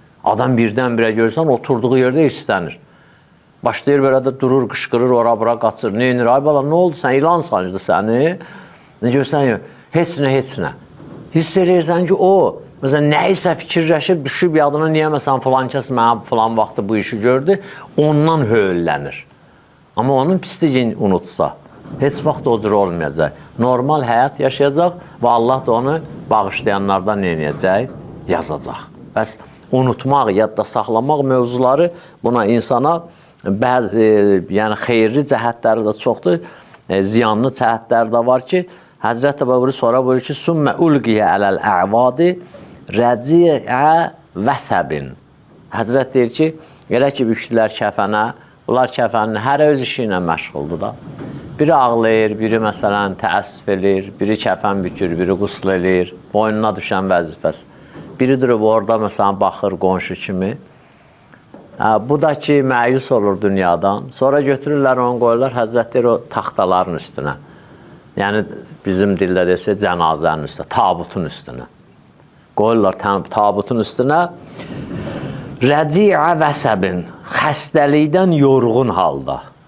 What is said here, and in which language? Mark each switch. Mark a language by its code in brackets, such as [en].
[az] Adam birdən-birə görürsən, oturduğu yerdə hirslənir. Başlayır belə də durur, qışqırır, ora-bura qaçır. Neynir? Ay bala, nə oldu? Sən ilan sancdı səni? Nə görsən? Heç nə. Hiss edirsən ki, o, məsələn, nəyisə fikirləşib, düşüb yadına, niyə məsələn, filan kəs mənə filan vaxtı bu işi gördü, ondan höllənir. Amma onun pisliğini unutsa, heç vaxt o cür olmayacaq. Normal həyat yaşayacaq və Allah da onu bağışlayanlardan neynəyəcək? Yazacaq. Bəs unutmaq, yadda saxlamaq mövzuları buna insana yəni xeyirli cəhətləri də çoxdur, ziyanlı cəhətləri də var ki, Həzrət Əbu sonra buyurur ki, [ar] Sümmə ulqiyə ələl-əvadi rəciə vəsəbin. [az] Həzrət deyir ki, elə ki, bükdülər kəfənə, bunlar kəfənin hər öz işi ilə məşğuldur da. Biri ağlayır, biri məsələn təəssüf eləyir, biri kəfən bükür, biri qusl eləyir, boynuna düşən vəzifəsi. Biri durub orada məsələn baxır qonşu kimi. Bu da ki, məyus olur dünyadan. Sonra götürürlər, onu qoyurlar, Həzrət deyir o taxtaların üstünə. Yəni, bizim dildə desə, cənazənin üstünə, tabutun üstünə. Qoyurlar tabutun üstünə. [ar] Rəciə vəsəbin, [az] xəstəlikdən yorğun halda.